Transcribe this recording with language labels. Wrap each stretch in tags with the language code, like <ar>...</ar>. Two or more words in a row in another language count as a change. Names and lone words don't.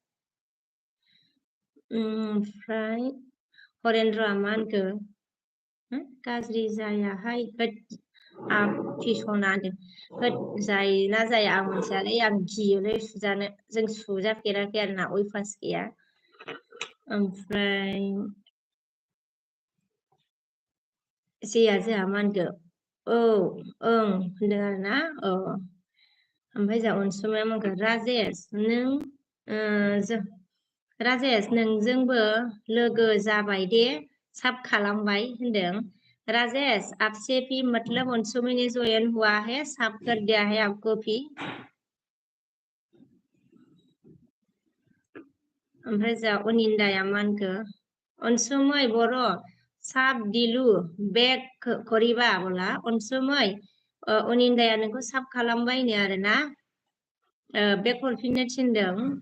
<brx>ओमफ्राय हरेन्द्रआ मा होनखो गाज्रि जायाहाय फिसना होद जायोना जाया आं मिथियालै आं गियोलै सुजानो जों सुजाफेराखै आरोना अयभास गैया ओमफ्राय जेया जोंहा मा होनखो औ ओं होनदों आरोना औ ओमफ्राय जोंहा अनसुमाया मा होनखो राजेश नोंजोंबो लोगो जाबाय दे साब खालामबाय होनदों</brx> <hi>राजेश आपसे भी मतलब अनसुमै ने ज्वाइन हुआ है साब कर दिया है आपको भी</hi> <brx>ओमफ्राय जोंहा अनिन्दाया मा होनखो अनसुमै बर' साब दिलु</brx> <hi>बेक करिबा बोला</hi> <brx>अनसुमै अनिन्दाया नोंखौ साब खालामबायनो आरोना बेक हरफिननो थिनदों</brx>